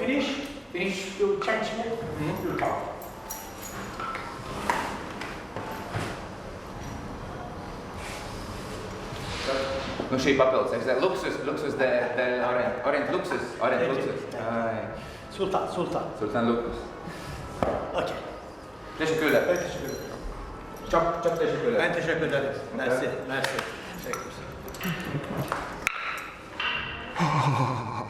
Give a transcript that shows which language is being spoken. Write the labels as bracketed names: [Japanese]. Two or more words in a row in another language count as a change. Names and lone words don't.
[English] Finish your change. [Latvian] Nu šī papildus, luksus de Orient luksus. [Turkish] Ay. Sultan luksus. Okey. Teşekkürler. Ben teşekkür ederim. Çok teşekkürler. Ben teşekkür ederim. Mersi. Teşekkür ederim.